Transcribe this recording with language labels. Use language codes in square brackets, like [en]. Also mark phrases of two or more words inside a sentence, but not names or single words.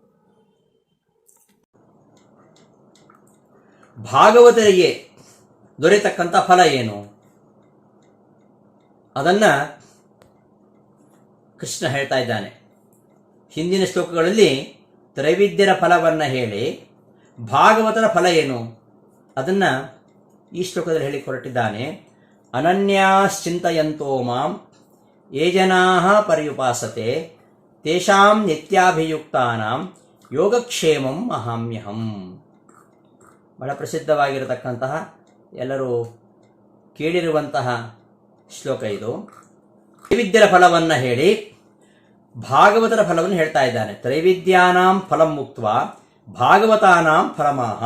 [kn] ಭಾಗವತರಿಗೆ ದೊರೆತಕ್ಕಂಥ ಫಲ ಏನು ಅದನ್ನು ಕೃಷ್ಣ ಹೇಳ್ತಾ ಇದ್ದಾನೆ. ಹಿಂದಿನ ಶ್ಲೋಕಗಳಲ್ಲಿ ತ್ರೈವಿದ್ಯರ ಫಲವನ್ನು ಹೇಳಿ ಭಾಗವತರ ಫಲ ಏನು ಅದನ್ನು ಈ ಶ್ಲೋಕದಲ್ಲಿ ಹೇಳಿ ಹೊರಟಿದ್ದಾನೆ. [sa] ಅನನ್ಯಾಶ್ಚಿಂತಯಂತೋ ಮಾಂ ಯೇ ಜನಾಃ ಪರ್ಯುಪಾಸತೆ ತೇಷಾಂ ನಿತ್ಯಾಭಿಯುಕ್ತಾನಾಂ ಯೋಗಕ್ಷೇಮಂ ಅಹಾಮ್ಯಹಂ. [kn] ಬಹಳ ಪ್ರಸಿದ್ಧವಾಗಿರತಕ್ಕಂತಹ ಎಲ್ಲರೂ ಕೇಳಿರುವಂತಹ ಶ್ಲೋಕ ಇದು. ತ್ರೈವಿದ್ಯರ ಫಲವನ್ನು ಹೇಳಿ ಭಾಗವತರ ಫಲವನ್ನು ಹೇಳ್ತಾ ಇದ್ದಾನೆ. [sa] ತ್ರೈವಿದ್ಯಾನಾಂ ಫಲಂ ಮುಕ್ತ್ವಾ ಭಾಗವತಾನಾಂ ಫಲಮಾಹ.